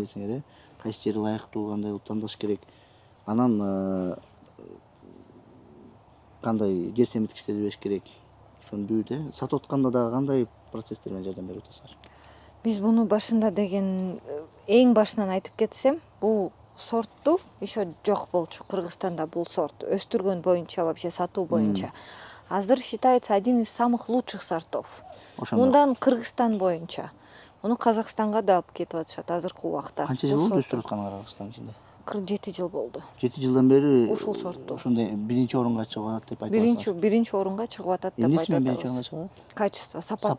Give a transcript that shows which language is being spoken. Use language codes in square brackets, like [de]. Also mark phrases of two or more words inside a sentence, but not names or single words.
[ky] бересиңер, кайсы жери ылайыктуу, кандай кылып тандаш керек. Анан кандай жер семирткичтерди бериш керек. Ошону бүт, сатып атканда дагы кандай процесстер менен жардам берип атасыңар? Биз буну башында деген эң башынан айтып кетсем, бул сортту еще жок болчу Кыргызстанда бул сорт өстүргөн боюнча, вообще сатуу боюнча. [ru] Азыр считается один из самых лучших сортов. [ky] Ошондо Мындан Кыргызстан боюнча. Муну Казакстанга да алып кетип атышат азыркы убакта. канча жыл болду өстүрүп атканыңар Кыргызстан ичинде? 47 жыл болду. 7 жылдан бери Ушул сортту. ошондой биринчи орунга чыгып атат деп айтасыңар. Биринчи орунга чыгып атат деп Эмнеси менен айтат. биринчи орунга чыгат? Качество, сапаты